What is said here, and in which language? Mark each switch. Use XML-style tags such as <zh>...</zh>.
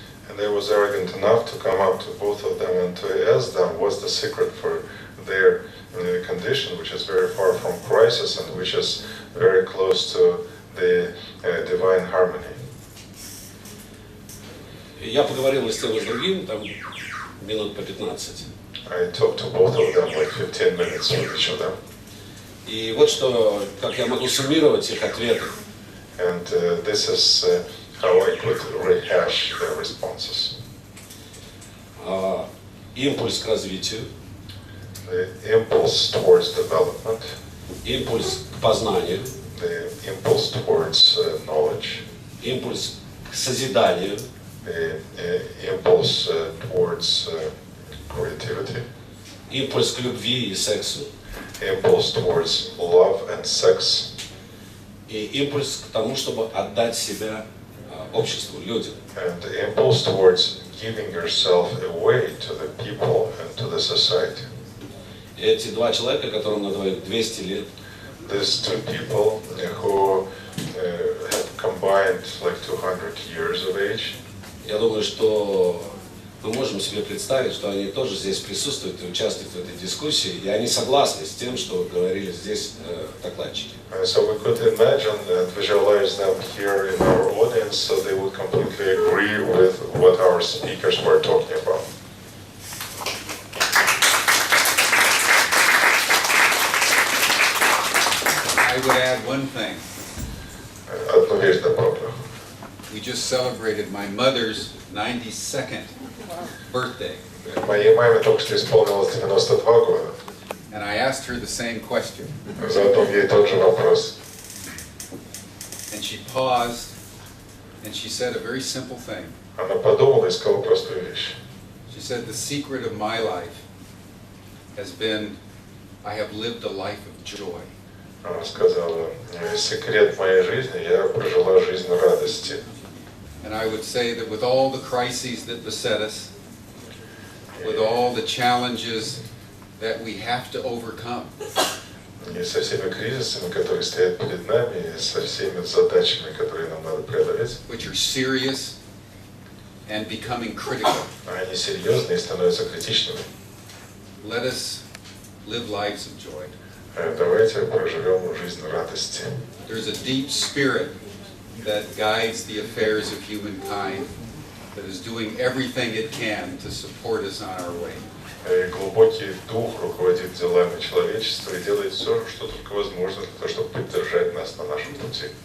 <en>And I was arrogant enough to come up to both of them and to ask them what's the secret for their condition, which is very far from crisis and which is very close to the divine harmony.</en> <ru>Я поговорил и с тем, и с другим, там минут по 15.</ru> <en>I talked to both of them like 15 minutes with each of them.</en> <ru>И вот что, как я могу суммировать их ответы.</ru> <en>And this is how I could rehash their responses.</en> <ru>Импульс к развитию.</ru> <en>The impulse towards development.</en> <ru>Импульс к познанию.</ru> <en>The impulse towards knowledge.</en> <ru>Импульс к созиданию.</ru> <en>The impulse towards creativity.</en> <ru>Импульс к любви и сексу.</ru> <en>Impulse towards love and sex.</en> <ru>И импульс к тому, чтобы отдать себя обществу, людям.</ru> <en>And the impulse towards giving yourself away to the people and to the society.</en> <ru>И эти два человека, которым на двоих 200 лет,</ru> <en>These two people who have combined like 200 years of age.</en> <ru>я думаю, что мы можем себе представить, что они тоже здесь присутствуют и участвуют в этой дискуссии, и они согласны с тем, что говорили здесь докладчики.</ru> <en>So we could imagine and visualize them here in our audience, so they would completely agree with what our speakers were talking about. I would add one thing.</en> <ru>Одну вещь добавлю.</ru> <en>We just celebrated my mother's 92nd birthday.</en> <ru>Моей маме только что исполнилось 92 года.</ru> <en>And I asked her the same question.</en> <ru>Задал ей тот же вопрос.</ru> <en>And she paused and she said a very simple thing.</en> <ru>Она подумала и сказала простую вещь.</ru> <en>She said, the secret of my life has been, I have lived a life of joy.</en> <ru>Она сказала, секрет моей жизни, я прожила жизнь радости.</ru> <en>And I would say that with all the crises that beset us, with all the challenges that we have to overcome,</en> <ru>И со всеми кризисами, которые стоят перед нами, и со всеми задачами, которые нам надо преодолеть,</ru> <en>which are serious and becoming critical,</en> <ru>они серьезные и становятся критичными.</ru> <en>let us live lives of joy.</en> <ru>Давайте проживем жизнь радости.</ru> <en>There's a deep spirit that guides the affairs of humankind, that is doing everything it can to support us on our way.</en> <ru>Глубокий дух руководит делами человечества и делает все, что только возможно для того, чтобы поддержать нас на нашем пути.</ru>